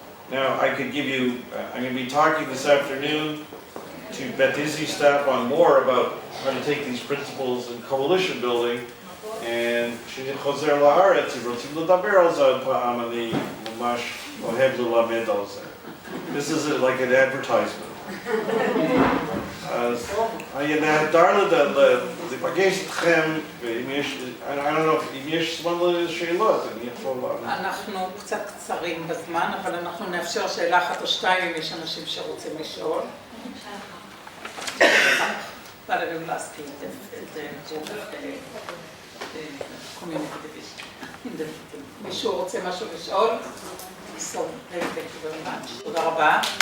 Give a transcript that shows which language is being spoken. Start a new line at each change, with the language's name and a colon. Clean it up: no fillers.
English: Now, I could give you, I'm going to be talking this afternoon to Betizzi staff on more about how to take these principles in coalition building, and
Hebrew: כשאני חוזר לארץ, אם רוצים לדבר על זה עוד פעם, אני ממש אוהב ללמד על זה.
English: This is like an advertisement.
Hebrew: אז היה נהדר לפגש אתכם, ואם יש,
English: I don't know,
Hebrew: אם יש זמן לשאלות, אני יכול לענות. אנחנו קצת קצרים בזמן, אבל אנחנו נאפשר שאלה אחת או שתיים אם יש אנשים שרוצים לשאול.
English: But I will ask you the group of the community division.
Hebrew: מישהו רוצה משהו לשאול?
English: So, thank you very much.
Hebrew: תודה רבה.